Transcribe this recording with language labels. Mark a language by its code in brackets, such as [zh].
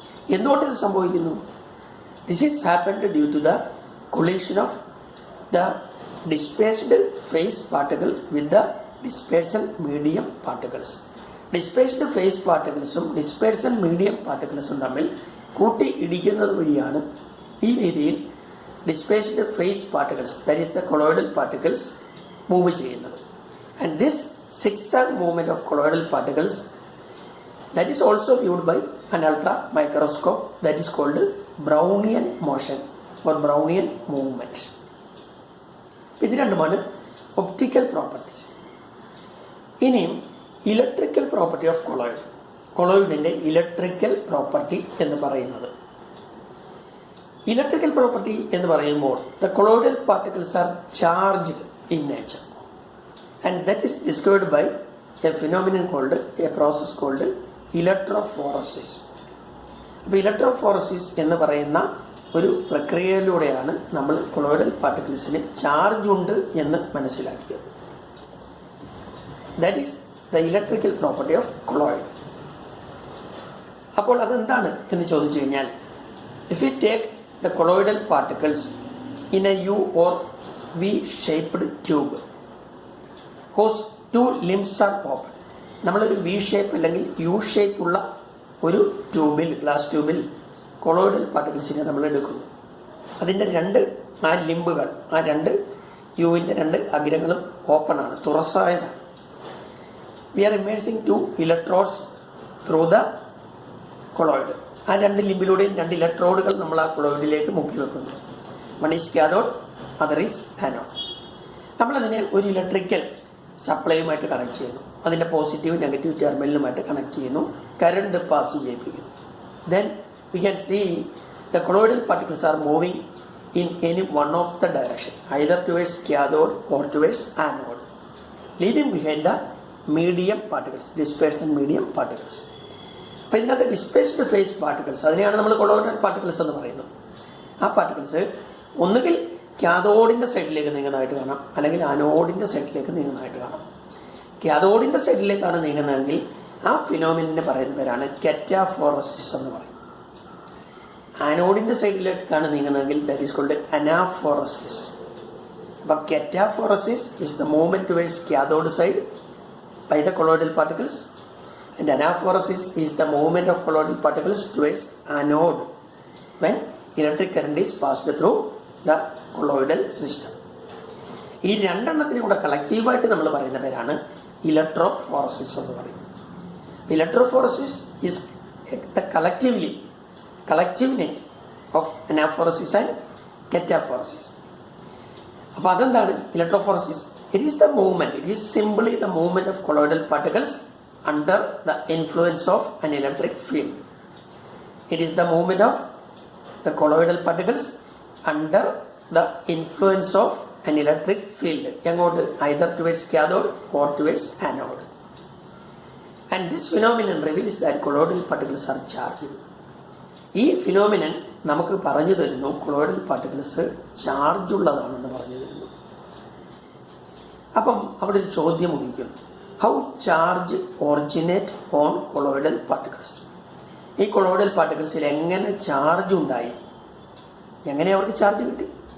[ml] എന്തുകൊണ്ട് ഇത് സംഭവിക്കുന്നു? [en] This is happened due to the collision of the dispersed phase particle with the dispersion medium particles. [ml] Dispersed face പാർട്ടിക്കിൾസും dispersion medium പാർട്ടിക്കിൾസും തമ്മിൽ കൂട്ടി ഇടിക്കുന്നത് വഴിയാണ് ഈ രീതിയിൽ dispersed face particles, [en] that is the colloidal particles, [ml] move ചെയ്യുന്നത്. [en] And this zigzag movement of colloidal particles that is also viewed by an ultra microscope, that is called Brownian motion or Brownian movement. [ml] ഇത് രണ്ടുമാണ് optical properties. ഇനിയും [en] Electrical property of colloid. [ml] കൊളോയിഡിൻ്റെ electrical property എന്ന് പറയുന്നത്, electrical property എന്ന് പറയുമ്പോൾ [en] The colloidal particles are charged in nature. And that is discovered by a phenomenon called, a process called electrophoresis. [ml] അപ്പോൾ electrophoresis എന്ന് പറയുന്ന ഒരു പ്രക്രിയയിലൂടെയാണ് നമ്മൾ കൊളോയിഡൽ പാർട്ടിക്കിൾസിന് ചാർജ് ഉണ്ട് എന്ന് മനസ്സിലാക്കിയത്. [en] That is the electrical property of colloid. [ml] അപ്പോൾ അതെന്താണ് എന്ന് ചോദിച്ചു കഴിഞ്ഞാൽ, [en] If you take the colloidal particles in a U or V shaped tube whose two limbs are open. [ml] നമ്മളൊരു V ഷേപ്പ് അല്ലെങ്കിൽ U ഷേപ്പ് ഉള്ള ഒരു ട്യൂബിൽ, ഗ്ലാസ് ട്യൂബിൽ കൊളോയിഡൽ പാർട്ടിക്കിൾസിനെ നമ്മൾ എടുക്കുന്നു. അതിൻ്റെ ആ ലിംബുകൾ, ആ യുവിൻ്റെ രണ്ട് അഗ്രങ്ങളും ഓപ്പണാണ്, തുറസായതാണ്. [en] We are immersing 2 electrodes through the colloid. [ml] ആ രണ്ട് ലിമ്പിലൂടെയും രണ്ട് ഇലക്ട്രോഡുകൾ നമ്മൾ ആ കൊളോയിഡിലേക്ക് മുക്കി വെക്കുന്നു. [en] One is cathode, other is anode. [ml] നമ്മളതിനെ ഒരു ഇലക്ട്രിക്കൽ സപ്ലൈയുമായിട്ട് കണക്ട് ചെയ്യുന്നു. അതിൻ്റെ പോസിറ്റീവ് നെഗറ്റീവ് ടെർമിനലുമായിട്ട് കണക്ട് ചെയ്യുന്നു, current pass ചെയ്യിപ്പിക്കുന്നു. [en] Then we can see the colloidal particles are moving in any one of the direction, either towards cathode or towards anode, leaving behind the medium particles, dispersed medium particles. [ml] അപ്പോൾ ഇതിനകത്ത് dispersed face particles, അതിനെയാണ് നമ്മൾ colloidal particles എന്ന് പറയുന്നത്. ആ particles ഒന്നുകിൽ കാഥോഡിൻ്റെ സൈഡിലേക്ക് നീങ്ങുന്നതായിട്ട് കാണാം, അല്ലെങ്കിൽ അനോഡിൻ്റെ സൈഡിലേക്ക് നീങ്ങുന്നതായിട്ട് കാണാം. കാഥോഡിൻ്റെ സൈഡിലേക്കാണ് നീങ്ങുന്നതെങ്കിൽ ആ ഫിനോമിനെ പറയുന്ന പേരാണ് കെറ്റാഫോറസിസ് എന്ന് പറയും. ആനോഡിൻ്റെ സൈഡിലേക്കാണ് നീങ്ങുന്നതെങ്കിൽ [en] That is called anaphoresis. അപ്പം cataphoresis is the movement towards cathode side by the colloidal particles, and anaphoresis is the movement of colloidal particles towards anode when electric current is passed through the colloidal system. [ml] ഈ രണ്ടെണ്ണത്തിനും കൂടെ കളക്റ്റീവായിട്ട് നമ്മൾ പറയുന്ന പേരാണ് electrophoresis എന്ന് പറയും. [en] Electrophoresis is the collective name of anaphoresis and cataphoresis. [ml] അപ്പോൾ അതെന്താണ് electrophoresis? [en] It is the movement, it is simply the movement of colloidal particles under the influence of an electric field. It is the movement of the colloidal particles under the influence of an electric field, [ml] എങ്ങോട്ട്? [en] either towards cathode or towards anode. And this phenomenon reveals that colloidal particles are charged. [ml] ഈ phenomenon നമുക്ക് പറഞ്ഞു തരുന്നു colloidal particles charge ഉള്ളതാണെന്ന് പറഞ്ഞു തരുന്നു. അപ്പം അവിടെ ഒരു ചോദ്യം ഉദിക്കുന്നു, [en] How charge originate on colloidal particles? [ml] ഈ കൊളോയിഡൽ പാർട്ടിക്കിൾസിൽ എങ്ങനെ ചാർജ് ഉണ്ടായി, എങ്ങനെ അവർക്ക് ചാർജ് കിട്ടി?